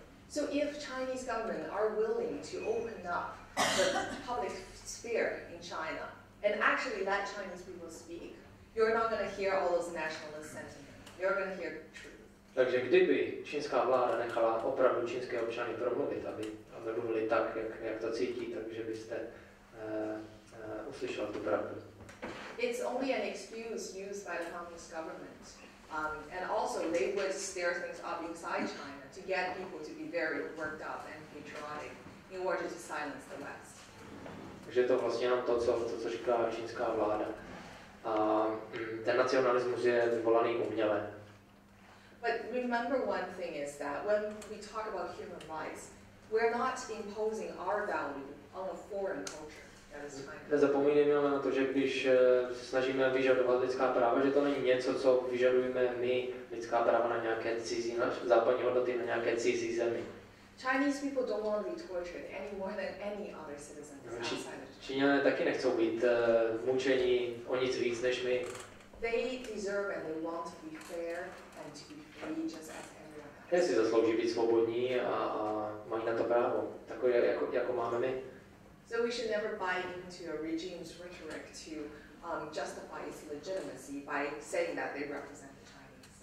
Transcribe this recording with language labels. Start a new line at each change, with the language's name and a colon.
English: So if Chinese government are willing to open up the public sphere in China and actually let Chinese people speak, you're not going to hear all those nationalist sentiments. You're going to hear truth.
Czech: Takže kdyby čínská vláda nechala opravdu čínské občany promluvit, aby mluvili tak, jak to cítí, takže byste uslyšel tu pravdu.
English: It's only an excuse used by the communist government. And also they would stir things up inside China to get people to be very worked up and patriotic in order to silence the West.
Czech: Takže je to vlastně jenom to, co říká čínská vláda. A ten nacionalismus je vyvolaný uměle.
English: But remember one thing is that when we talk about human rights, we're not imposing our value on a foreign culture.
Czech: Nezapomínejme na to, že když se snažíme vyžadovat lidská práva, že to není něco, co vyžadujeme my, lidská práva na nějaké cizí, na západní hodnoty na nějaké cizí zemi.
English: Chinese people don't want to be tortured any more than any other citizens outside of China.
Czech: Číňané taky nechcou být mučení o nic víc než my.
English: They deserve and they want to be fair and to be free just as everyone else.
Czech: Je si zaslouží být svobodní a mají na to právo, takové jako máme my.
English: So we should never buy into a regime's rhetoric to justify its legitimacy by saying that they represent the Chinese.